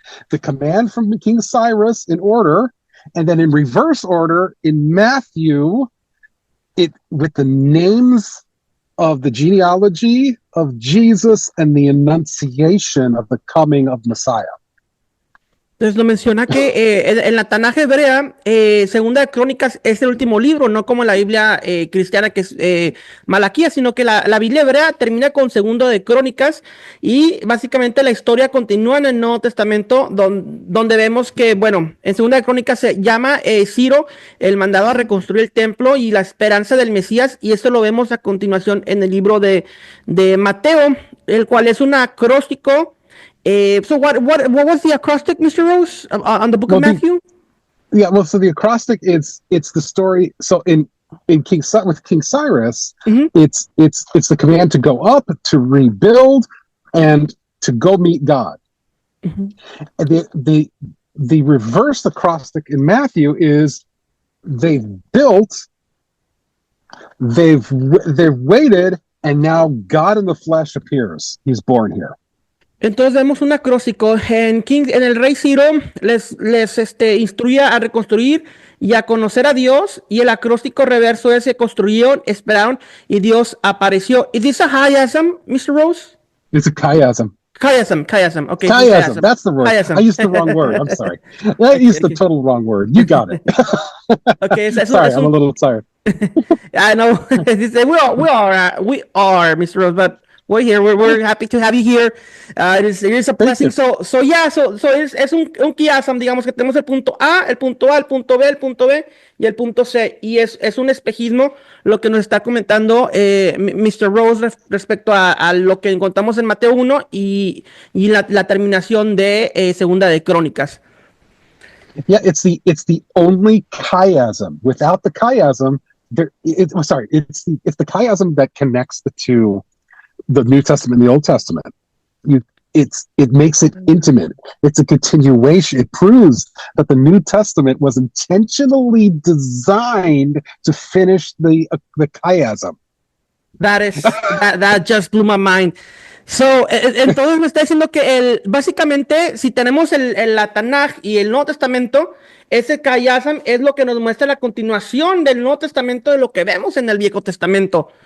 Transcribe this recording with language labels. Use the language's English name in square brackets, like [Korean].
[English] The command from King Cyrus in order, and then in reverse order in Matthew, with the names of the genealogy of Jesus and the annunciation of the coming of Messiah. [Spanish] Entonces lo menciona que en la Tanaj hebrea, Segunda de Crónicas es el último libro, no como la Biblia cristiana que es Malaquías, sino que la Biblia hebrea termina con Segundo de Crónicas y básicamente la historia continúa en el Nuevo Testamento donde vemos que, bueno, en Segunda de Crónicas se llama Ciro, el mandado a reconstruir el templo y la esperanza del Mesías, y esto lo vemos a continuación en el libro de Mateo, el cual es un acróstico. [English] So what was the acrostic, Mr. Rose, on the book of Matthew? So the acrostic it's the story. So in King Cyrus, mm-hmm. it's the command to go up, to rebuild, and to go meet God. Mm-hmm. The reverse acrostic in Matthew is they've built, they've waited, and now God in the flesh appears. He's born here. [Spanish] Entonces vemos un acróstico en el rey Ciro les instruye a reconstruir y a conocer a Dios, y el acróstico reverso es: se construyeron, esperaron y Dios apareció. [English] Is this a chiasm, Mr. Rose? It's a chiasm. Chiasm. Okay. Chiasm. That's the word. Chiasm. I used the wrong word. I'm sorry. I used the total wrong word. You got it. Okay. Sorry, I'm a little tired. I know. We are, Mr. Rose, but we're here. We're happy to have you here. It is a blessing. [Spanish] So es un chiasm, digamos que tenemos el punto A, el punto A, el punto B, el punto B y el punto C. Y es un espejismo lo que nos está comentando Mr. Rose respecto a lo que encontramos en Mateo 1 y la terminación de Segunda de Crónicas. [English] Yeah, it's the only chiasm. Without the chiasm, it's the chiasm that connects the two. The New Testament and the Old Testament. it makes it intimate. It's a continuation. It proves that the New Testament was intentionally designed to finish the chiasm. That just blew my mind. [Spanish] So, entonces me está diciendo que básicamente, si tenemos la Tanaj y el Nuevo Testamento, ese Kayasam es lo que nos muestra la continuación del Nuevo Testamento de lo que vemos en el Viejo Testamento.